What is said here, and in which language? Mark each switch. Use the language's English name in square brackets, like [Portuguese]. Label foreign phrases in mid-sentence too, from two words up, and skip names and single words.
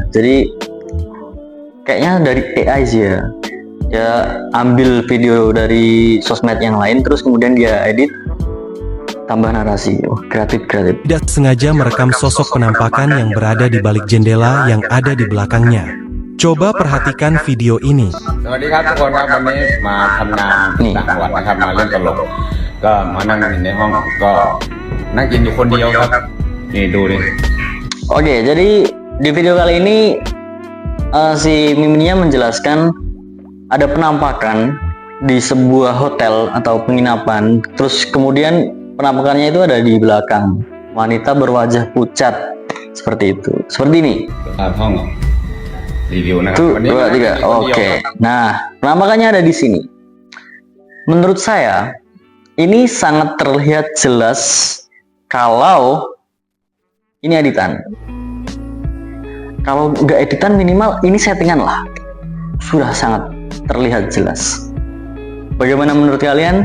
[Indonesian] Jadi kayaknya dari AI sih ya. Dia ambil video dari sosmed yang lain terus kemudian dia edit tambah narasi. Oh, kreatif. Tidak sengaja merekam sosok penampakan yang berada di balik jendela yang ada di belakangnya. Coba perhatikan video ini. [Thai] สวัสดีครับทุกคนครับวันนี้มาทำงานต่างจังหวัดนะครับมาเล่นตลกก็มานั่งอยู่ในห้องก็นั่งกินอยู่คนเดียวครับนี่ดูดิ [Indonesian] Oke, jadi di video kali ini si Miminnya menjelaskan ada penampakan di sebuah hotel atau penginapan. Terus kemudian penampakannya itu ada di belakang. Wanita berwajah pucat seperti itu. Seperti ini. [Thai] ตามห้องรีวิวนะครับ [Indonesian] Satu, [Thai] วันนี้ [Indonesian] dua, tiga. Oke. Nah, penampakannya ada di sini. Menurut saya, ini sangat terlihat jelas kalau ini editan. Kalau nggak editan minimal ini settingan lah. Sudah sangat terlihat jelas. Bagaimana menurut kalian?